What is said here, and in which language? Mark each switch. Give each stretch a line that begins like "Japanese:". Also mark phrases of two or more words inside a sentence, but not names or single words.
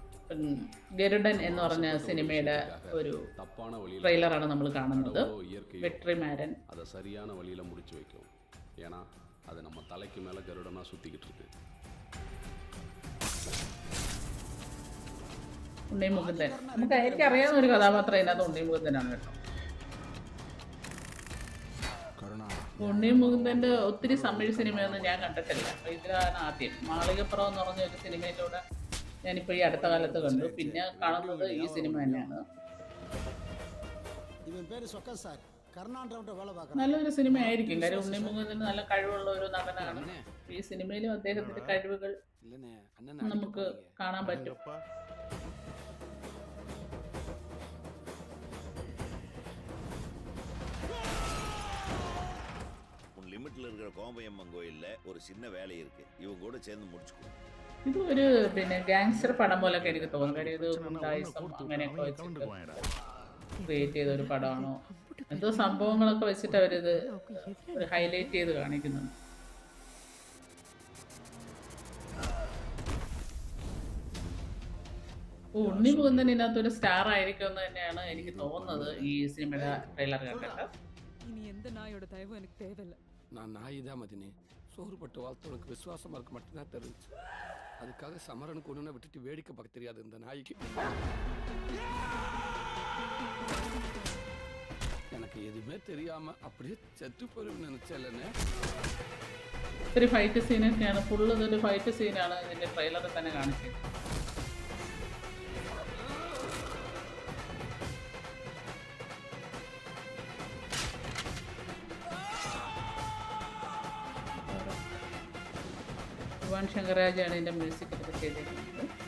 Malayalam: ഗരുഡൻ എന്ന് പറഞ്ഞ സിനിമയുടെ ഒരു ട്രെയിലറാണ് നമ്മൾ കാണുന്നത്. വെട്രിമാരൻ
Tamil: அதை சரியான வழியில் முடிச்சு வைக்கும். ஏன்னா அது நம்ம தலைக்கு மேலே கருடனாக சுற்றிக்கிட்டு இருக்கு.
Malayalam: ഉണ്ണി മുകുന്ദൻ, എനിക്കറിയാവുന്ന ഒരു കഥാപാത്രം ഇതിനകത്ത് ഉണ്ണി മുകുന്ദനാണ് കേട്ടോ. ഉണ്ണി മുകുന്ദൻ്റെ ഒത്തിരി തമിഴ് സിനിമയൊന്നും ഞാൻ കണ്ടിട്ടില്ല. ഇതിലാണ് ആദ്യം. മാളികപ്പുറം എന്ന് പറഞ്ഞ ഒരു സിനിമയിലൂടെ ഞാനിപ്പോൾ ഈ അടുത്ത കാലത്ത് കണ്ടു. പിന്നെ കാണുന്നത് ഈ സിനിമ തന്നെയാണ്. നല്ലൊരു സിനിമ ആയിരിക്കും. കാര്യം ഉണ്ണി മുകുന്ദന് നല്ല കഴിവുള്ള ഒരു നടനാണ്. ഈ സിനിമയിലും അദ്ദേഹത്തിന്റെ കഴിവുകൾ നമുക്ക് കാണാൻ പറ്റും.
Tamil: லிமிட்ல இருக்கிற கோம்பையம்மன் கோயில்ல ஒரு சின்ன வேலை இருக்கு. இவங்க கூட சேர்ந்து முடிச்சுக்கோ.
Malayalam: ഇത് ഒരു ഗാങ്സ്റ്റർ പടം പോലൊക്കെ എനിക്ക് തോന്നുന്നു. കാര്യം ഇത് ഗുണ്ടായിസം അങ്ങനെയൊക്കെ വെച്ചിട്ട് ക്രിയേറ്റ് ചെയ്ത ഒരു പടമാണോ, എന്തോ സംഭവങ്ങളൊക്കെ വെച്ചിട്ട് അവരിത് ഒരു ഹൈലൈറ്റ് ചെയ്ത് കാണിക്കുന്നുണ്ട്. ഉണ്ണി മുകുന്ദൻ ഇതിനകത്തൊരു സ്റ്റാർ ആയിരിക്കും എന്ന് തന്നെയാണ് എനിക്ക് തോന്നുന്നത് ഈ സിനിമയുടെ ട്രെയിലർ കണ്ടിട്ട്.
Tamil: இனி எந்த நாயோட தயவும் எனக்கு தேவையில்லை. நான் நாய் தான் மதினி. சோறுபட்டு வாழ்த்தவனுக்கு விசுவாசமாக இருக்க மட்டும்தான் தெரிஞ்சு. அதுக்காக சமரனுக்கு ஒன்றுனா விட்டுட்டு வேடிக்கை பார்க்க தெரியாது இந்த நாய்க்கு. எனக்கு எதுவுமே தெரியாம அப்படியே செத்து போய் நினைச்சேன்னு.
Malayalam: ഒരു ഫൈറ്റ് സീനൊക്കെയാണ്, ഫുള്ള് ഇതൊരു ഫൈറ്റ് സീനാണ് ഇതിന്റെ ട്രെയിലറിൽ തന്നെ കാണിച്ചത്. യുവൻ ശങ്കർ രാജയാണ് ഇതിൻ്റെ മ്യൂസിക് ഒക്കെ ചെയ്തിരിക്കുന്നത്.